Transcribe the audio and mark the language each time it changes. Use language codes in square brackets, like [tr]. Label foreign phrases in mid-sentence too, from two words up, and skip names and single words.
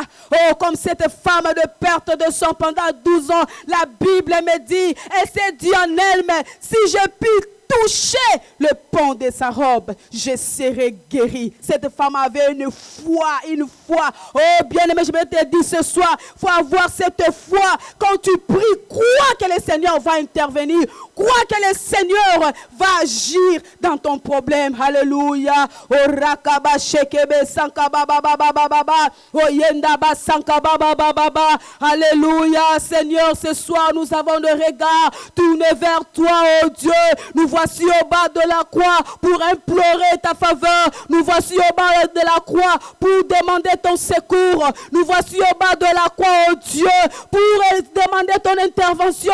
[fr] Oh, comme cette femme de perte de sang pendant 12 ans, la Bible me dit, elle s'est dit en elle-même, si je puis toucher le pan de sa robe, je serai guéri. Cette femme avait une foi. Oh, bien-aimé, je vais te dire ce soir, il faut avoir cette foi. Quand tu pries, crois que le Seigneur va intervenir. Crois que le Seigneur va agir dans ton problème. Alléluia. Oh, rakaba shekebe sankaba baba baba baba. Oh, yendaba sankaba baba baba. Alléluia. Seigneur, ce soir, nous avons le regard tourné vers toi, oh Dieu. Nous voici au bas de la croix pour implorer ta faveur. Nous voici au bas de la croix pour demander ton secours. Nous voici au bas de la croix, oh Dieu, pour demander ton intervention.